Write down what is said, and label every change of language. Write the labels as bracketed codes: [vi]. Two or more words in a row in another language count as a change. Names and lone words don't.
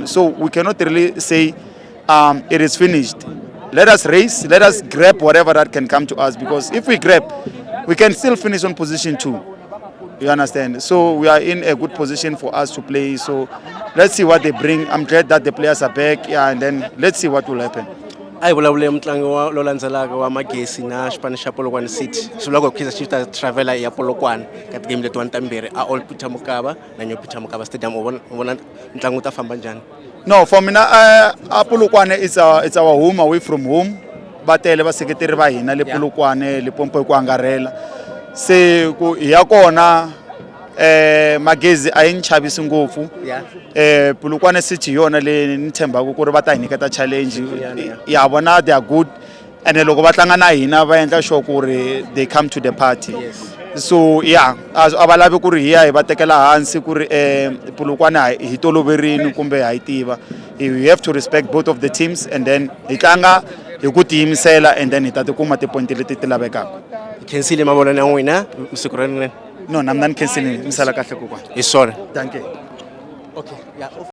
[en] So we cannot really say it is finished. Let us race. Let us grab whatever that can come to us, because if we grab, we can still finish on position 2. You understand? So we are in a good position for us to play. So let's see what they bring. I'm glad that the players are back, yeah, and then let's see what will happen. [ts] Ayi vulavule mutlangi lo landzelaka wa Magesi na xipano xa Polokwane City. Swi vula ku Kaizer Chiefs ta travel ya Polokwane ka game letiwani tambirhi a Old Peter Mokaba na New Peter Mokaba Stadium. U vona ntlangu ta famba njani? [en] No, for me, Polokwane it's our home away from home. [ts] Batele vaseketeri va hina le Polokwane, Limpopo ku angarhela. Se ku ya kona Magezi a yi ni chavisi ngopfu. Polokwane City yona le ni tshembaka ku ri va ta hi nyiketa challenge. Ya vona [en] they are good, and [ts] loko va tlanga na hina va endla sure ku ri [en] they come to the party. So yeah, [ts] a va lavi ku ri hi ya hi va tekela hansi ku ri Polokwane hi toloverini kumbe ha yi tiva. [en] We have to respect both of the teams, and then [ts] hi tlanga hi ku tiyimisela, [en] and then [ts] hi ta tikuma tipointi leti ti lavekaka. Khensile mavonelo ya n'wina siku ra rinene? [en] No, I'm not canceling. [ts] Misala kahle kokwana. Hi swona. [en] Thank you. Okay, yeah.